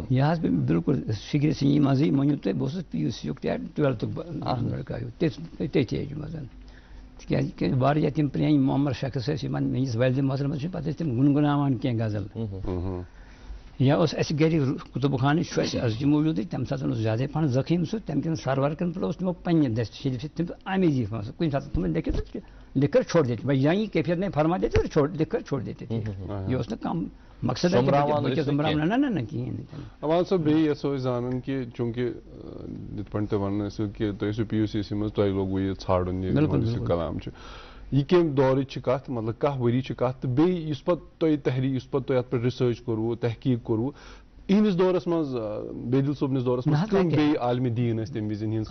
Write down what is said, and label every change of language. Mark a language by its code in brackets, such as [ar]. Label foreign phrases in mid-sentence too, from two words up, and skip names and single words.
[ks] یہِ حظ پیٚو مےٚ بِلکُل فِکرِ سِنی منٛزٕے مٲنِو تُہۍ بہٕ اوسُس PUC یُک تہِ 12تھُک لڑکہٕ تٔتھۍ ایجہِ منٛز تِکیٛازِ واریاہ تِم پرٛٲنۍ معمر شخص ٲسۍ یِمن میٲنِس والدِ محترمس منٛز چھِ پتہٕ ٲسۍ تِم گُنگُناوان کینٛہہ غزل یا اوس اَسہِ گرِ کُتُب خانہٕ چھُ اَسہِ أزۍچہِ موٗجوٗدٕے تَمہِ ساتہٕ اوس زیادَے پہن زخیٖم سُہ تَمہِ کٮ۪ن سرورکن پٮ۪ٹھ اوس تِمو پنٛنہِ دستِ شریٖف سۭتۍ تِم آمیزی کُنہِ ساتہٕ تِمن لیکھِتھ [ur] لکھ کر چھوڑ دیتے بھائی یہیں کیفیت نہیں فرما دیتے اور لکھ کر چھوڑ دیتے تھے یہ اس نے کام مقصد ہے [ks] امان صٲب بیٚیہِ یژھو أسۍ زانُن کہِ چوٗنٛکہِ یِتھ پٲٹھۍ تُہۍ وَنان ٲسِو کہِ تُہۍ ٲسِو PUC منٛز تۄہہِ لوگوٕ یہِ ژھانڈُن یہِ کلام چھُ یہِ کمہِ دورٕچ چھِ کتھ مطلب کاہ ؤری چھِ کتھ تہٕ بیٚیہِ یُس پتہٕ تۄہہِ یُس پتہٕ تۄہہِ اتھ پٮ۪ٹھ رِسٲرٕچ کوٚروٕ تحقیٖق کوٚروٕ یِہنٛدِس دورس منٛز بیدل صٲبنِس دورس منٛز کٕم بیٚیہِ عالمِ دیٖن ٲسۍ تمہِ وِزِ یِہنٛز